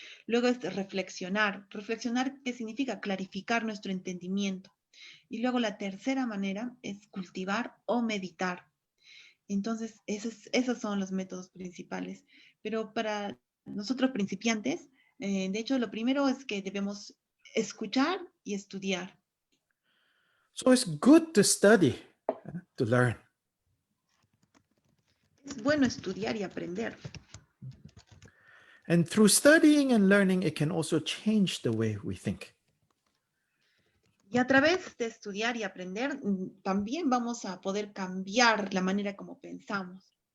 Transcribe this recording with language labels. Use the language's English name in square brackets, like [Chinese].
[Spanish] Luego es reflexionar. Reflexionar, ¿qué significa? Clarificar nuestro entendimiento. Y luego la tercera manera es cultivar o meditar. Entonces, esos son los métodos principales. Pero para nosotros principiantes, De hecho, lo primero es que debemos escuchar y estudiar. [English] So it's good to study, to learn. [Spanish] Es bueno estudiar y aprender. [English] And through studying and learning, it can also change the way we think. [Spanish] Y a través de estudiar y aprender, también vamos a poder cambiar la manera como pensamos.